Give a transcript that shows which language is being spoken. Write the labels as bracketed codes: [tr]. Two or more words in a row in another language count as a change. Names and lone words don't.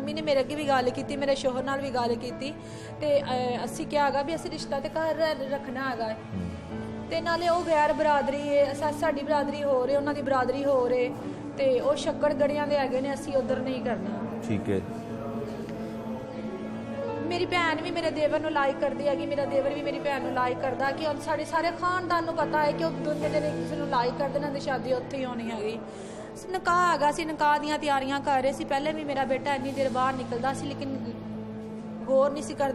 [pa] ਅੰਮੀ ਨੇ ਮੇਰੇ ਅੱਗੇ ਭੀ ਗੱਲ ਕੀਤੀ, ਮੇਰੇ ਸ਼ੌਹਰ ਨਾਲ ਭੀ ਗੱਲ ਕੀਤੀ ਤੇ ਅਸੀਂ ਕਿਆ ਹੈਗਾ ਭੀ ਅਸੀਂ ਰਿਸ਼ਤਾ ਤੇ ਘਰ ਰੱਖਣਾ ਹੈਗਾ। ਤੇ ਨਾਲੇ ਵੋ ਗ਼ੈਰ ਬਰਾਦਰੀ ਹੈ, ਸਾਡੀ ਬਰਾਦਰੀ ਹੋ ਰਹੇ, ਉਨ੍ਹਾਂ ਦੀ ਬਰਾਦਰੀ ਹੋ ਰਹੇ, ਤੇ ਵੋ ਸ਼ੱਕੜ ਗੜ੍ਹੀਆਂ ਦੇ ਹੈਗੇ ਨੇ, ਅਸੀਂ ਉੱਧਰ ਨਹੀਂ ਕਰਨਾ। ਠੀਕ ਹੈ। ਮੇਰੀ ਭੈਣ ਵੀ ਮੇਰੇ ਦੇਵਰ ਨੂੰ ਲਾਈਕ ਕਰਦੀ ਹੈਗੀ, ਮੇਰਾ ਦੇਵਰ ਵੀ ਮੇਰੀ ਭੈਣ ਨੂੰ ਲਾਈਕ ਕਰਦਾ ਕਿ ਹੁਣ ਸਾਡੇ ਸਾਰੇ ਖਾਨਦਾਨ ਨੂੰ ਪਤਾ ਹੈ ਕਿ ਉਹ ਦੋਨੇ ਜਣੇ ਇੱਕ ਦੂਸਰੇ ਨੂੰ ਲਾਈਕ ਕਰਦੇ ਨੇ ਤੇ ਸ਼ਾਦੀ ਉੱਥੇ ਹੀ ਹੋਣੀ ਹੈਗੀ। ਨਿਕਾਹ ਹੈਗਾ ਸੀ, ਨਿਕਾਹ ਦੀਆਂ ਤਿਆਰੀਆਂ ਕਰ ਰਹੇ ਸੀ। ਪਹਿਲੇ ਵੀ ਮੇਰਾ ਬੇਟਾ ਇੰਨੀ ਦੇਰ ਬਾਹਰ ਨਿਕਲਦਾ ਸੀ ਲੇਕਿਨ ਗੌਰ ਨਹੀਂ ਸੀ ਕਰਦੇ।